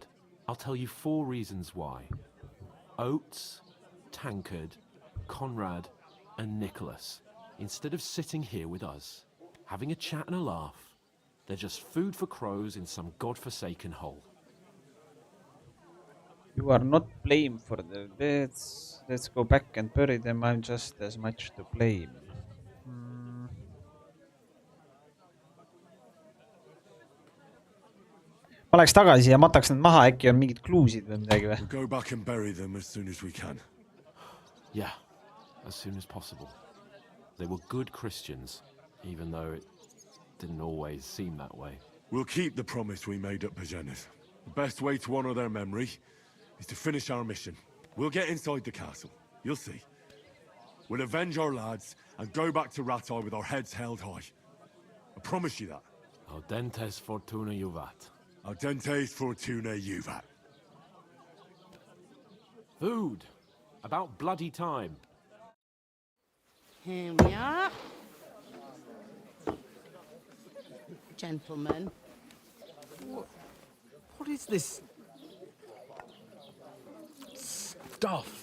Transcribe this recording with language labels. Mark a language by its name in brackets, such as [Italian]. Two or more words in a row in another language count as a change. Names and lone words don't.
[English] I'll tell you 4 reasons why. Oates, Tankard, Conrad, and Nicholas, instead of sitting here with us, having a chat and a laugh, they're just food for crows in some godforsaken hole. You are not blamed for the deaths. Let's go back and bury them. I'm just as much to blame. [Estonian] Ma läheks tagasi ja mataks need maha, äkki on mingid kluusid või midagi või? [English] We'll go back and bury them as soon as we can. Yeah, as soon as possible. They were good Christians, even though it didn't always seem that way. We'll keep the promise we made at Pagenis. The best way to honor their memory is to finish our mission. We'll get inside the castle. You'll see. We'll avenge our lads and go back to Ratai with our heads held high. I promise you that. [Latin] Audentes fortuna juvat. Audentes fortuna juvat. [English] Food. About bloody time. Here we are. Gentlemen. What is this stuff?